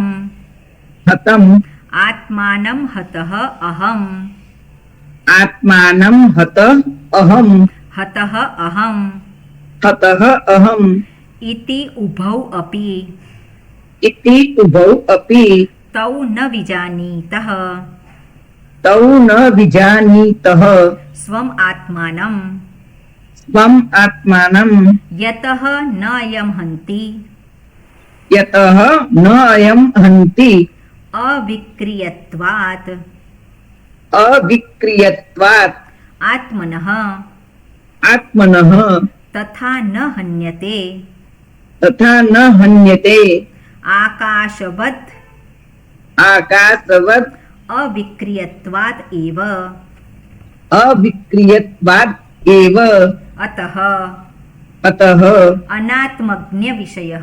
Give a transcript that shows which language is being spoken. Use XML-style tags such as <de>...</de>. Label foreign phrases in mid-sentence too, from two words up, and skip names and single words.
<sa>हतम् आत्मानम हतः अहम आत्मानं हत अहम् हतः अहम हतः अहम् इति उभौ अपि इति उभौ अपि तौ न विजानीतः तौ न विजानीतः स्वम आत्मानम स्वम् आत्मानं यतः न अयम हंति यतः न अयं हन्ति અવિક્રિયત્વાત अविक्रियत्वात् આત્મનઃ आत्मनः तथा न हन्यते तथा न हन्यते આકાશવત आकाशवत् अविक्रियत्वात एव अविक्रियत्वात् एव અતઃ अतः अनात्मज्ञ विषयः</sa>